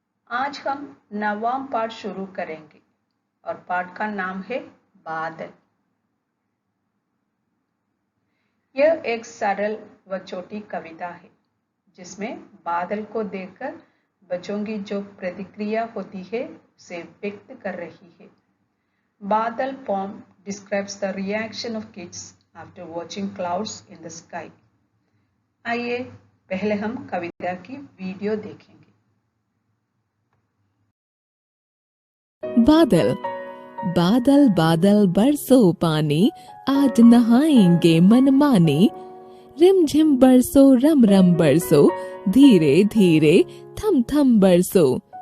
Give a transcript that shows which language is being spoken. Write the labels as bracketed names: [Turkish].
[Hindi] आज हम 9वां पाठ शुरू करेंगे और पाठ का नाम है बादल। यह एक सरल व छोटी कविता है जिसमें बादल को देखकर बच्चों की जो प्रतिक्रिया होती है उसे व्यक्त कर रही है। [English] Badal poem describes the reaction of kids after watching clouds in the sky. [Hindi] आइए पहले हम कविता की वीडियो देखेंगे। बादल बादल बादल बरसो पानी, आज नहाएंगे मनमानी। रिमझिम बरसो रम रम बरसो, धीरे धीरे थम थम बरसो।